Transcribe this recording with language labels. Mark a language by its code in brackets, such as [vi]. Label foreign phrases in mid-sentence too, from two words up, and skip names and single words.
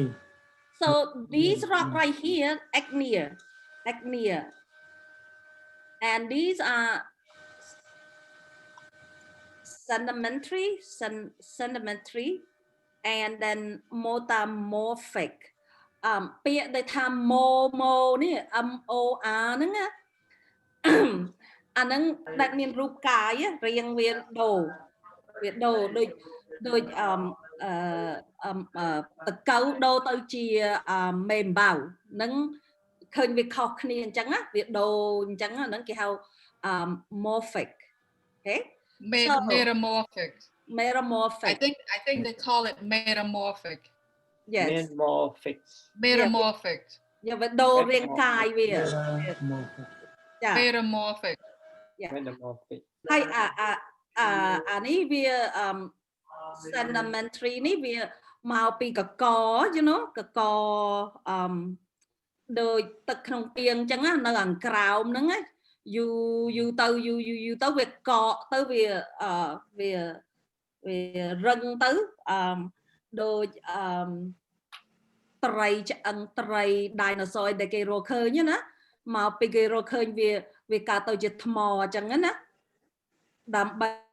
[en] So these rock right here, igneous, and these are sedimentary, and then metamorphic. [km] ពាក្យដែលថា mo នេះ MOR ហ្នឹងណា អាហ្នឹងដែលមានរូបកាយរៀងវាដូរដូចតកៅដូរទៅជាមេអំបៅហ្នឹងឃើញវាខុសគ្នាអញ្ចឹងណាវាដូរអញ្ចឹងហ្នឹងគេហៅ morphic. Okay, [en] Metamorphic. Metamorphic. I think they call it metamorphic. Yes. Metamorphic. Yeah, [km] វាដូររាងកាយវា [en] Metamorphic. Yeah. Metamorphic. [km] ហើយអានេះវា sedimentary នេះវាមកពីកក [en] you know [km] កកដូចទឹកក្នុងពាងអញ្ចឹងណានៅខាងក្រោមហ្នឹងណាយូរទៅវាកកទៅវា រឹងទៅដូចត្រីឆ្អឹងត្រី dinosaur ដែលគេរកឃើញណាមកពីគេរកឃើញវាកើតទៅជាថ្មអញ្ចឹងណាដើម្បី